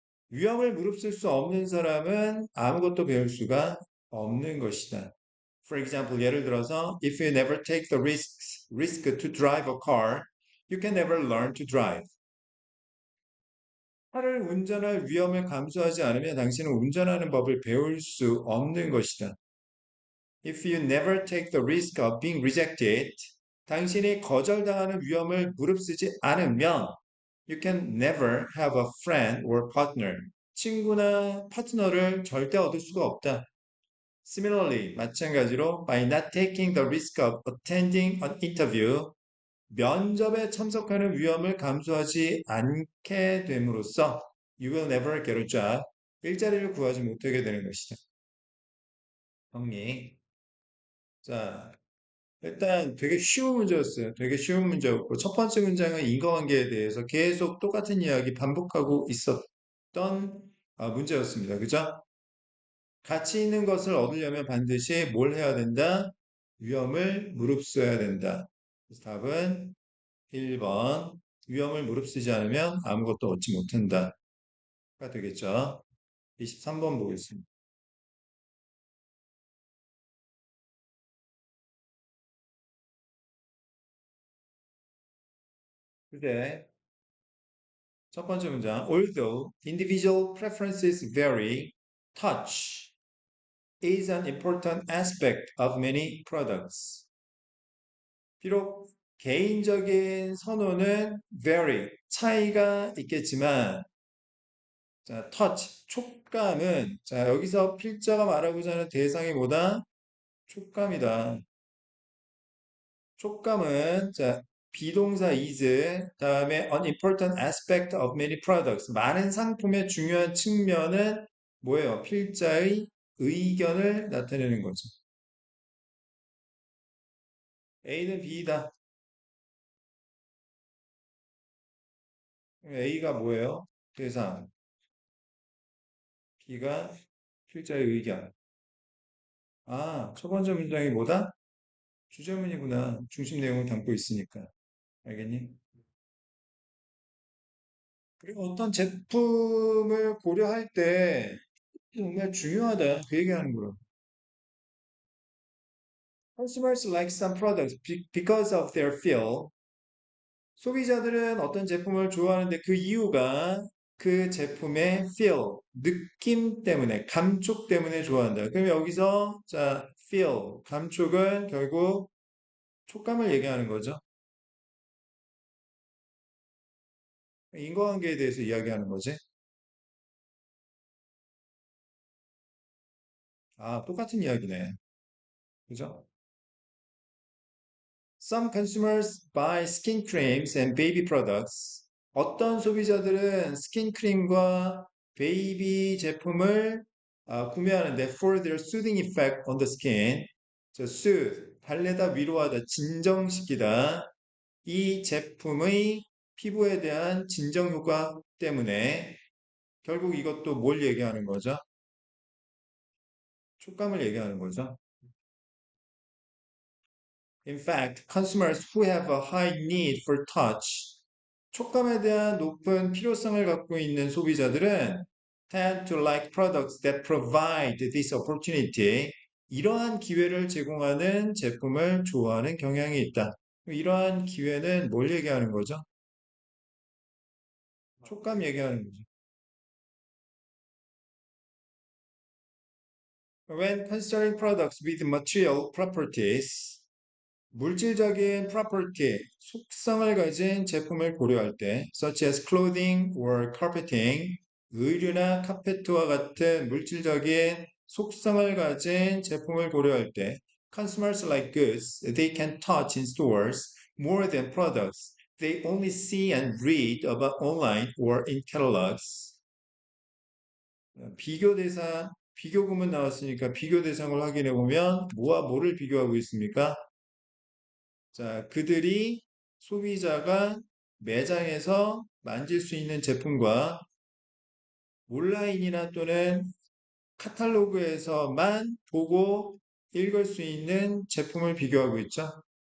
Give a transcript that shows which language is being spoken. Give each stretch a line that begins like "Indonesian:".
Korean: 위험을 무릅쓸 수 없는 사람은 아무것도 배울 수가 없는 것이다.
English: For example,
Korean: 예를 들어서,
English: if you never take the risk to drive a car, you can never learn to drive.
Korean: 차를 운전할 위험을 감수하지 않으면 당신은 운전하는 법을 배울 수 없는 것이다.
English: If you never take the risk of being rejected,
Korean: 당신이 거절당하는 위험을 무릅쓰지 않으면
English: you can never have a friend or partner.
Korean: 친구나 파트너를 절대 얻을 수가 없다.
English: Similarly,
Korean: 마찬가지로
English: by not taking the risk of attending an interview,
Korean: 면접에 참석하는 위험을 감수하지 않게 됨으로써
English: you will never get a job.
Korean: 일자리를 구하지 못하게 되는 것이다. 정리. 자, 일단 되게 쉬운 문제였어요. 되게 쉬운 문제였고 첫 번째 문장은 인과관계에 대해서 계속 똑같은 이야기 반복하고 있었던 문제였습니다. 그죠? 가치 있는 것을 얻으려면 반드시 뭘 해야 된다? 위험을 무릅써야 된다. 그래서 답은 1번. 위험을 무릅쓰지 않으면 아무것도 얻지 못한다. 가 되겠죠. 23번 보겠습니다. 그래. 첫 번째 문장.
English: Although individual preferences vary, touch is an important aspect of many products.
Korean: 비록 개인적인 선호는 vary, 차이가 있겠지만, 자, touch, 촉감은, 자, 여기서 필자가 말하고자 하는 대상이 뭐다? 촉감이다. 촉감은 자 비동사 is 다음에
English: an important aspect of many products
Korean: 많은 상품의 중요한 측면은 뭐예요? 필자의 의견을 나타내는 거죠. A는 B다. A가 뭐예요? 대상. B가 필자의 의견. 아, 첫 번째 문장이 뭐다? 주제문이구나. 중심 내용을 담고 있으니까. 알겠니? 그리고 어떤 제품을 고려할 때 정말 중요하다. 그 얘기하는 거라.
English: Consumers like some products because of their feel.
Korean: 소비자들은 어떤 제품을 좋아하는데 그 이유가 그 제품의 feel, 느낌 때문에, 감촉 때문에 좋아한다. 그럼 여기서 자, feel, 감촉은 결국 촉감을 얘기하는 거죠. 인과관계에 대해서 이야기하는 거지. 아, 똑같은 이야기네. 그죠?
English: Some consumers buy skin creams and baby products.
Korean: 어떤 소비자들은 스킨크림과 베이비 제품을 구매하는데
English: for their soothing effect on the skin.
Korean: 저 soothe, 달래다, 위로하다, 진정시키다. 이 제품의 피부에 대한 진정 효과 때문에 결국 이것도 뭘 얘기하는 거죠? 촉감을 얘기하는 거죠.
English: In fact, consumers who have a high need for touch,
Korean: 촉감에 대한 높은 필요성을 갖고 있는 소비자들은
English: tend to like products that provide this opportunity.
Korean: 이러한 기회를 제공하는 제품을 좋아하는 경향이 있다. 이러한 기회는 뭘 얘기하는 거죠? 촉감 얘기하는 거죠.
English: When considering products with material properties,
Korean: 물질적인 property, 속성을 가진 제품을 고려할 때,
English: such as clothing or carpeting,
Korean: 의류나 카페트와 같은 물질적인 속성을 가진 제품을 고려할 때,
English: consumers like goods they can touch in stores more than products they only see and read about online or in catalogs.
Korean: 비교 대상, 비교 구문 나왔으니까 비교 대상을 확인해 보면 뭐와 뭐를 비교하고 있습니까? 자, 그들이 소비자가 매장에서 만질 수 있는 제품과 온라인이나 또는 카탈로그에서만 보고 읽을 수 있는 제품을 비교하고 있죠.